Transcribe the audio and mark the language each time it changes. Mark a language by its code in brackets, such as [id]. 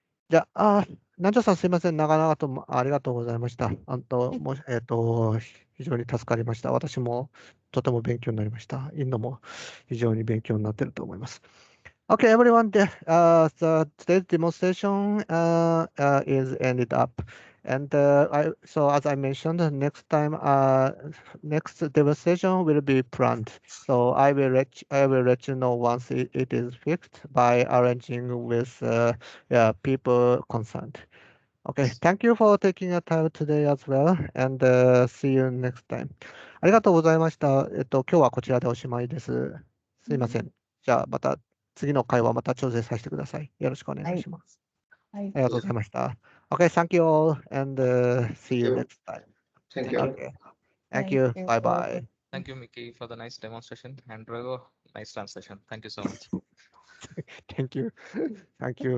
[ja] じゃあ、南條さんすいません。長々とありがとうございました。非常に助かりました。私もとても勉強になりました。インドも非常に勉強になっていると思います。 [en] Okay, everyone, today's demonstration is ended up. And so as I mentioned, next demonstration will be planned. So I will let you know once it is fixed by arranging with people concerned. Okay, thank you for taking your time today as well, and see you next time. [ja] ありがとうございました。今日はこちらでおしまいです。すいません。じゃあまた次の会話また調整させてください。よろしくお願いします。はい。ありがとうございました。 [en] Okay, thank you all, and see you next time. Thank you. Okay, thank you. Bye bye. Thank you, Mickey, for the nice demonstration, and Rago, nice translation. Thank you so much. Thank you. Thank you very much. Thank you. Thank you. See you. Bye bye.